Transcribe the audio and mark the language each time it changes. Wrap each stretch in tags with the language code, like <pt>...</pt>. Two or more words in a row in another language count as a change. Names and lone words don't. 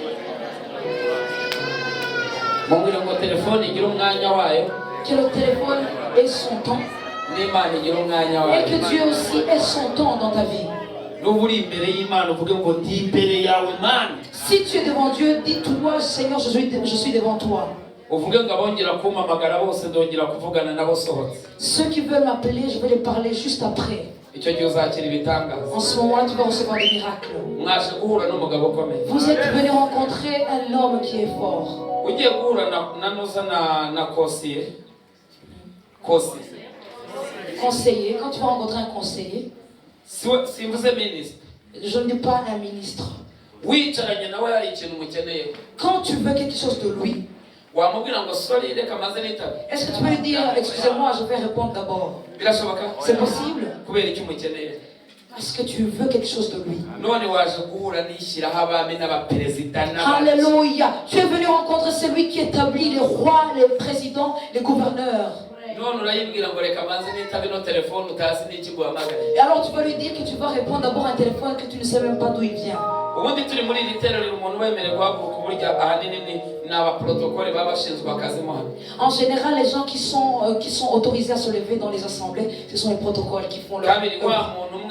<rw>Mubwire ngo telefone igira umwanya wayo</rw> <fr>Que le téléphone ait son temps</fr> <rw>n'Imana igira umwanya et wayo.</rw> <fr>que Dieu aussi ait son temps dans ta vie.</fr> <rw>Nuba uri imbere y'Imana uvuge ngo ndi imbere yawe Mana.</rw> <fr>Si tu es devant Dieu, dis-toi, Seigneur, je suis devant toi.</fr> <rw>Uvuge ngo abongera kumpamagara bose ndongera kuvugana nabo sohotse.</rw> <fr>Ceux qui veulent m'appeler, je vais les parler juste après.</fr> <rw>Icyo gihe uzakira ibitangaza.</rw> <fr>En ce moment-là, tu vas recevoir des miracles.</fr> <rw>Mwaje guhura n'umugabo ukomeye.</rw> <fr>Vous êtes venus rencontrer un homme qui est fort.</fr> <rw>Ugiye guhura na Noza na Kosiye.</rw> <fr>Conseiller, quand tu vas rencontrer un conseiller,</fr> <rw>Simvuze minisitiri.</rw> <fr>je ne dis pas un ministre.</fr> <rw>Wicaranye nawe hari ikintu umukeneye.</rw> <fr>Quand tu veux quelque chose de lui,</fr> <rw>Wamubwira ngo sorry reka maze nitabe.</rw> <fr>est-ce que tu peux lui dire, excusez-moi, je vais répondre d'abord?</fr> <rw>Birashoboka?</rw> <fr>C'est possible?</fr> <rw>Kubera icyo umukeneye.</rw> <fr>Est-ce que tu veux quelque chose de lui?</fr> <rw>None waje guhura n'ishyiraho abami n'abaperezida</rw> <fr>Alléluia. Tu es venu rencontrer celui qui établit les rois, les présidents, les gouverneurs. Et alors tu vas lui dire que tu vas répondre d'abord à un téléphone que tu ne sais même pas d'où il vient. En général, les gens qui sont autorisés à se lever dans les assemblées, ce sont les protocoles qui font leur œuvre.</fr>